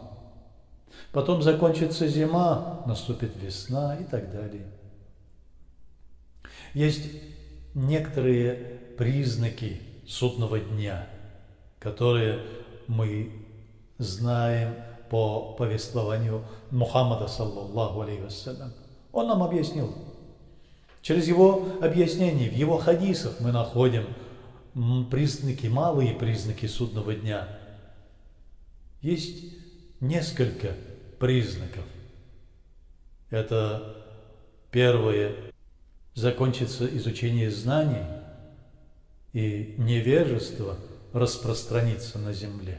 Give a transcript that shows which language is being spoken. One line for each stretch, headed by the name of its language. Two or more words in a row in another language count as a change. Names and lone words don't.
Russian: Потом закончится зима, наступит весна и так далее. Есть некоторые признаки судного дня, которые мы знаем по повествованию Мухаммада,
Arabic: صلى الله عليه وسلم.
Russian: Он нам объяснил. Через его объяснение, в его хадисах мы находим признаки, малые признаки судного дня. Есть несколько признаков. Это первое, закончится изучение знаний, и невежество распространится на земле.